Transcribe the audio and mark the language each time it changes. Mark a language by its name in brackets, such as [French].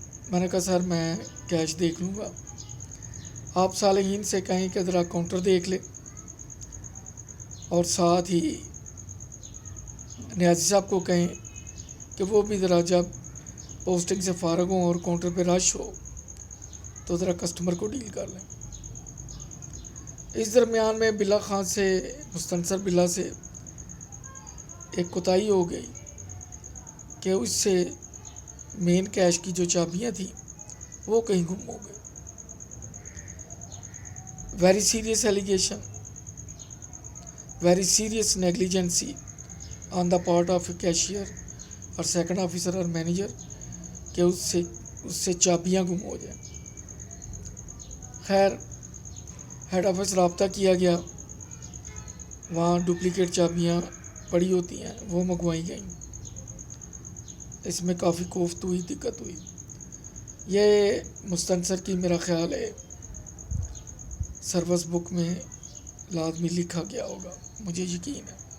[Urdu] میں نے کہا سر میں کیش دیکھ لوں گا. آپ صالحین سے کہیں کہ ذرا کاؤنٹر دیکھ لے، اور ساتھ ہی نیازی صاحب کو کہیں کہ وہ بھی ذرا جب پوسٹنگ سے فارغ ہوں اور کاؤنٹر پہ رش ہو تو ذرا کسٹمر کو ڈیل کر لیں. اس درمیان میں بلا خان سے، مستنصر بلا سے ایک کوتاہی ہو گئی کہ اس سے مین کیش کی جو چابیاں تھیں وہ کہیں گم ہو گئی. [English] very serious allegation, very serious negligency on the part of a cashier اور second officer اور manager [Urdu] کہ اس سے چابیاں گم ہو جائیں۔ خیر ہیڈ آفس رابطہ کیا گیا، وہاں ڈپلیکیٹ چابیاں پڑی ہوتی ہیں، وہ منگوائی گئیں۔ اس میں کافی کوفت ہوئی، دقت ہوئی۔ یہ مستنصر کی میرا خیال ہے سروس بک میں لازمی لکھا گیا ہوگا، مجھے یقین ہے۔